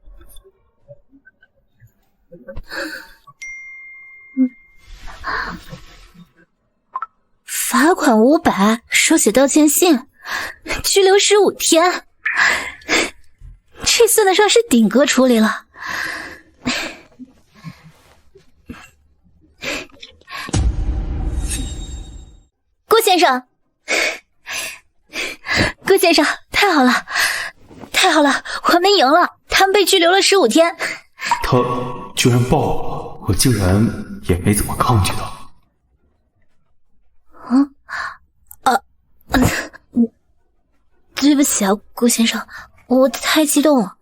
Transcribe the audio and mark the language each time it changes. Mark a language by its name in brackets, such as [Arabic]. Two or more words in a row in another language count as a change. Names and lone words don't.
[Chinese] 罰款500，手寫道歉信，拘留15天，這算得上是頂格處理了。顧先生，顧先生，太好了，太好了，我們贏了，他們被拘留了15天。他居然報了，我竟然也沒怎麼抗拒他。對不起啊，顧先生，我太激動了。